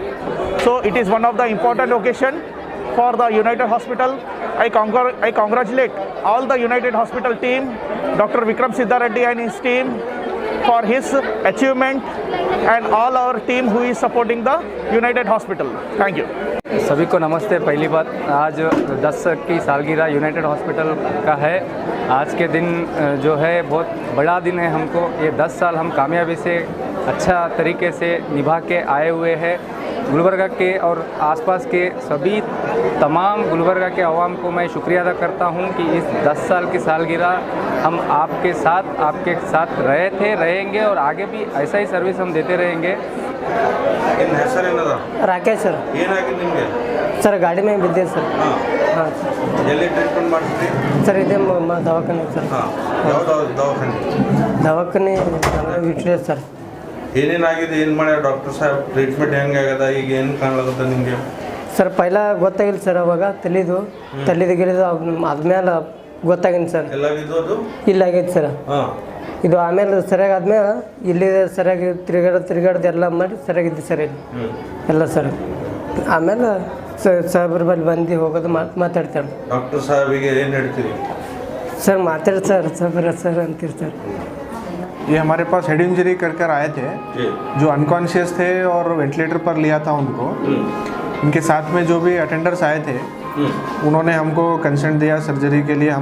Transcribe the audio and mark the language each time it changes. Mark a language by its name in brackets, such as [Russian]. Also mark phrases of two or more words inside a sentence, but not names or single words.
[English] So it is one of the important occasion for the United Hospital. I congratulate all the United Hospital team, Dr. Vikram Siddha Reddy and his team for his achievement and all our team who is supporting the United Hospital. Thank you. [Hindi] सभी को नमस्ते। पहली बात, आज 10 की सालगिरह यूनाइटेड हॉस्पिटल का है। आज के दिन जो है बहुत बड़ा दिन है हमको। ये 10 साल हम कामयाबी से अच्छा तरीके से निभा के आए हुए हैं। गुलबर्गा के और आसपास के सभी तमाम गुलबर्गा के अवाम को मैं शुक्रिया अदा करता हूं कि इस 10 साल की सालगिरह हम आपके साथ रहे थे, रहेंगे और आगे भी ऐसा ही सर्विस हम देते रहेंगे। [Kannada] ರಾಕೇಶ್ ಸರ್ ಸರ್ ಗಾಡಿ ಮೇಲೆ ಬಿದ್ದೆ ಸರ್ ಹಾಂ ಎಲ್ಲಿ ಟ್ರೀಟ್ಮೆಂಟ್ ಮಾಡ್ತೀರಿ ಸರ್ ಇದೆ ದವಾಖಾನೆ ಸರ್ ದವಾಖಾನೆ ಇಟ್ರೆ ಸರ್ ಏನೇನಾಗಿದೆ, ಏನು ಮಾಡ್ಯಾರ ಡಾಕ್ಟರ್ ಸಾಹೇಬ್, ಟ್ರೀಟ್ಮೆಂಟ್ ಹೆಂಗೆ ಆಗ್ಯದ, ಈಗ ಏನು ಕಾಣ್ಲಾಗತ್ತ ನಿಮಗೆ? ಸರ್ ಪೈಲ ಗೊತ್ತಾಗಿಲ್ಲ ಸರ್, ಅವಾಗ ತಲೆದು ಆದ್ಮೇಲೆ ಗೊತ್ತಾಗಿನಿ ಸರ್. ಎಲ್ಲ ಇದು ಇಲ್ಲ ಆಗೈತೆ ಸರ್. ಇದು ಆಮೇಲೆ ಸರಿಯಾಗಿ ಆದ್ಮೇಲೆ ಇಲ್ಲಿ ಸರಿಯಾಗಿ ತಿರುಗಾಡ್ದು ಎಲ್ಲ ಮಾಡಿ ಸರಿಯಾಗಿದ್ದು ಸರ್ ಇಲ್ಲಿ ಎಲ್ಲ ಸರ್. ಆಮೇಲೆ ಸಾಹೇಬ್ರ ಬಳಿ ಬಂದು ಹೋಗೋದು ಮಾತಾಡ್ತಾರೆ. ಡಾಕ್ಟರ್ ಸಾಹೇಬಿಗೆ ಏನು ಹೇಳ್ತೀರಿ सर मातर सर अंतिर सर। [Hindi] ये हमारे पास [English] head injury [Hindi] कर आए थे, जो अनकॉन्शियस थे और वेंटिलेटर पर लिया था उनको। उनके साथ में जो भी अटेंडर्स आए थे उन्होंने हमको कंसेंट दिया सर्जरी के लिए।